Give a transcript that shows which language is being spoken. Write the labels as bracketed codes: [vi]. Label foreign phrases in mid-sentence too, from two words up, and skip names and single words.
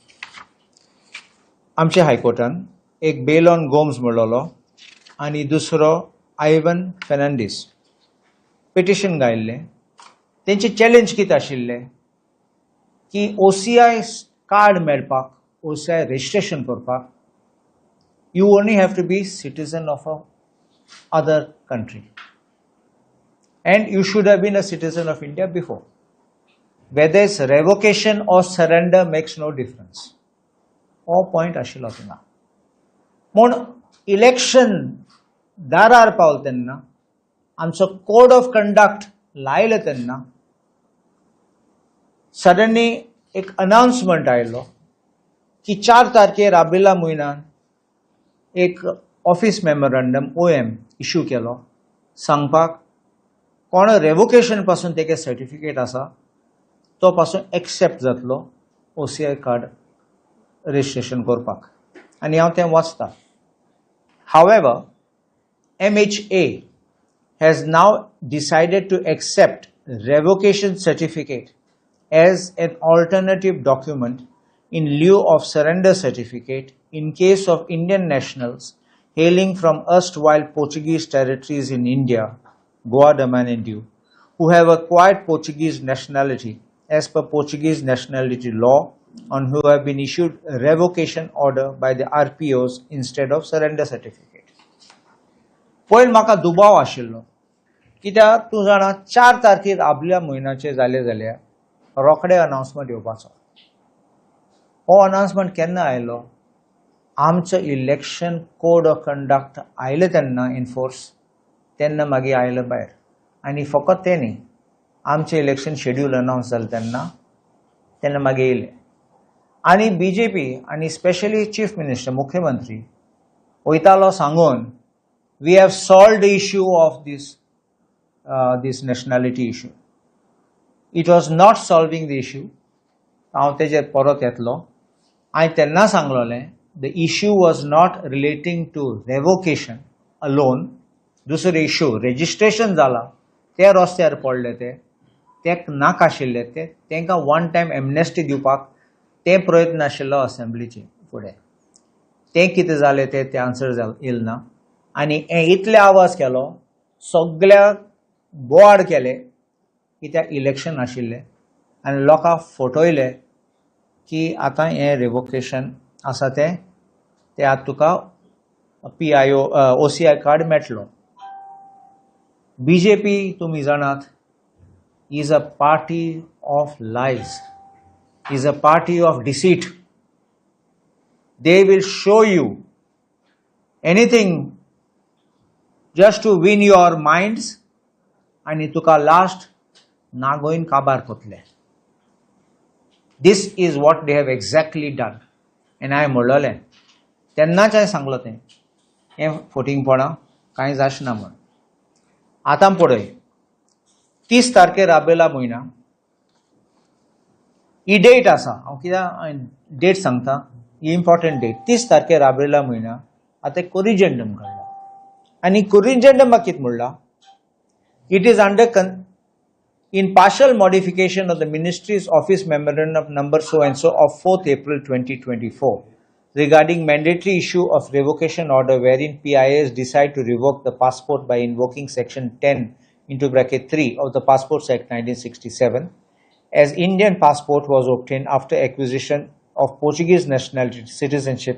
[kok] आमच्या हायकोर्टान एक बेलॉन गोम्स म्हणलोलो आनी दुसरो आयवन फेर्नांडीस पिटिशन घायिल्लें तेंचे चॅलेंज कितें आशिल्लें की OCI कार्ड मेळपाक OCI रजिस्ट्रेशन करपाक [en] you only have to be citizen of a other country and you should have been a citizen of India before whether it's revocation or surrender makes no difference [kok] हो पॉयंट आशिल्लो थिंगा म्हूण इलेक्शन दारार पावले तेन्ना आमचो [en] code of conduct [kok] लायलो तेन्ना सडनली एक अनाउन्समेंट आयलो की 4 तारखेर आबिल्ल्या म्हयन्यान एक [en] office memorandum [kok] OM इश्यू केलो सांगपाक कोण रेवोकेशन पासून तेगे सर्टिफिकेट आसा तो पासून एक्सेप्ट जातलो OCI कार्ड रजिस्ट्रेशन करपाक आनी हांव तें वाचतां However, [en] MHA has now decided to accept revocation certificate as an alternative document in lieu of surrender certificate in case of Indian nationals hailing from erstwhile Portuguese territories in India, Goa, Daman and Diu, who have acquired Portuguese nationality as per Portuguese nationality law and who have been issued a revocation order by the RPOs instead of surrender certificate. [kok] पयल म्हाका दुबाव आशिल्लो कित्याक तूं जाणा 4 तारखेर आदल्या म्हयन्याचे जाले जाल्यार रोखडे अनाउन्समेंट येवपाचो हो अनाउन्समेंट केन्ना आयलो आमचो [en] election code of conduct [kok] आयले तेन्ना इनफोर्स तेन्ना मागीर आयलो भायर आनी फकत तें न्ही आमचें [en] election schedule [kok] अनाउन्स जालें तेन्ना मागीर येयलें आनी BJP आनी स्पेशली [en] chief minister [kok] मुख्यमंत्री वयतालो सांगून [en] we have solved the issue of this nationality issue. It was not solving the issue. [kok] हांव तेजेर परत येतलो हांवें तेन्ना सांगलोलें [en] the issue was not relating to revocation alone. [kok] दुसरो इश्यू रजिस्ट्रेशन जाला ते रस्त्यार पडले ते नाका आशिल्ले तेंकां [en] one time amnesty [kok] दिवपाक ते प्रयत्न आशिल्लो असेंब्लीचे फुडें ते कितें जालें ते आन्सर येल ना आनी इतले आवाज केलो सगळ्याक बोवाड केले कित्याक इलेक्शन आशिल्लें आनी लोकांक फटयले की आतां हें रिवोकेशन आसा तें आतां तुका OCI कार्ड मेळटलो BJP तुमी जाणात [en] is a party of lies, is a party of deceit. They will show you anything just to win your minds and तुका last [kok] नागोइन काबार कोतले. [en] This is what they have exactly done. [kok] And I म्हणलोलें तेन्नाच हांवें सांगलो तें हें फोटिंगपणां कांय जाचना म्हण. आतां पळय 30 तारखेर राबयला म्हयना ही डेट आसा. हांव कित्याक डेट सांगता, ही [en] important date. [kok] 30 तारखेर राबयला म्हयना आतां कोरिजेंडम काडला. आनी कोरिजेंडमाक कितें म्हणलां, [en] it is under in partial modification of the Ministry's Office Memorandum number so and so of 4th April 2024 regarding mandatory issue of revocation order wherein PIAs decide to revoke the passport by invoking section 10 into bracket 3 of the Passports Act 1967 as Indian passport was obtained after acquisition of Portuguese nationality citizenship.